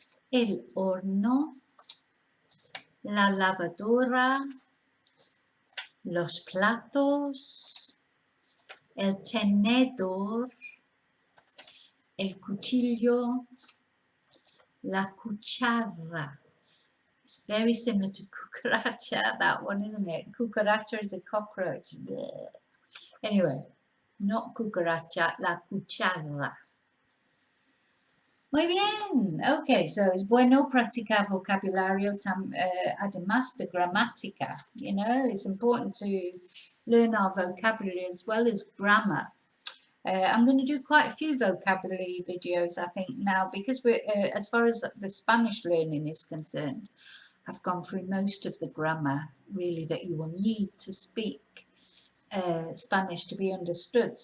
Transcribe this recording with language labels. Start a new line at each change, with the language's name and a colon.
Spanish: el horno, la lavadora, los platos, el tenedor, el cuchillo, la cuchara.
English: It's very similar to cucaracha, that one, isn't it? Cucaracha is a cockroach. Blech. Anyway, not cucaracha, la cuchara.
Spanish: Muy bien. Okay, so es bueno practicar vocabulario además de gramática.
English: You know, it's important to learn our vocabulary as well as grammar. I'm going to do quite a few vocabulary videos, I think, now, because we're, as far as the Spanish learning is concerned, I've gone through most of the grammar, really, that you will need to speak Spanish to be understood.